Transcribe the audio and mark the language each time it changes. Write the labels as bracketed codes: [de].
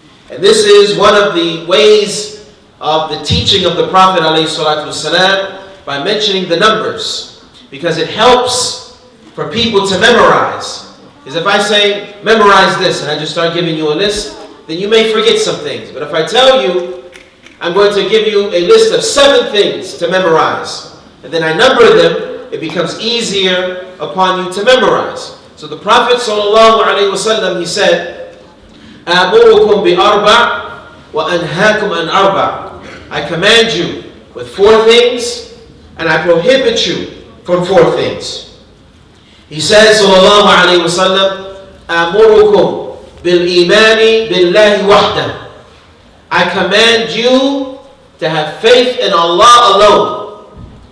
[en] And this is one of the ways of the teaching of the Prophet ﷺ, by mentioning the numbers, because it helps for people to memorize. Because if I say, memorize this, and I just start giving you a list, then you may forget some things. But if I tell you, I'm going to give you a list of 7 things to memorize, and then I number them, it becomes easier upon you to memorize. So the Prophet ﷺ, he said, [ar] أَمُرُكُمْ بِأَرْبَعٍ وَأَنْهَاكُمْ عَنْ أَرْبَعٍ. [en] I command you with 4 things, and I prohibit you from 4 things. He says, sallallahu alayhi wa sallam, [ar] أَمُرُكُمْ بِالْإِيمَانِ بِاللَّهِ وَحْدَهُ. [en] I command you to have faith in Allah alone.